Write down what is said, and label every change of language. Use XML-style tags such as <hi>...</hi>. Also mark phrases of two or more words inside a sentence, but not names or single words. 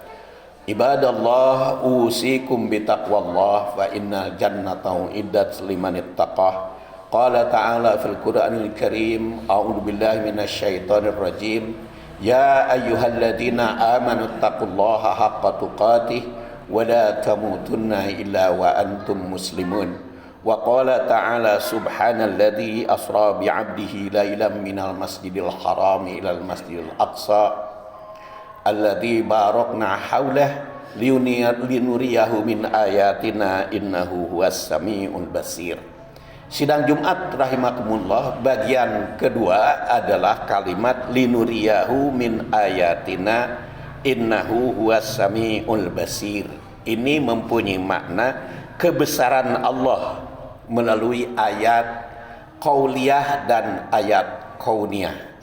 <ar>عباد الله، أوصيكم بتقوى الله فإن الجنة أعدت لمن اتقاه. قال تعالى في القرآن الكريم، أعوذ بالله من الشيطان الرجيم. يا أيها الذين آمنوا اتقوا الله حق تقاته ولا تموتن إلا وأنتم مسلمون. وقال تعالى سبحان الذي أسرى بعبده ليلا من المسجد الحرام إلى المسجد الأقصى الذي باركنا حوله لنريه من آياتنا إنه هو السميع البصير.</ar> <id>Sidang Jumat rahimakumullah, bagian kedua adalah kalimat</id> <ar>لنريه من آياتنا إنه هو السميع البصير.</ar> <id>Ini mempunyai makna kebesaran Allah melalui ayat qauliyah dan ayat kauniyah.</id>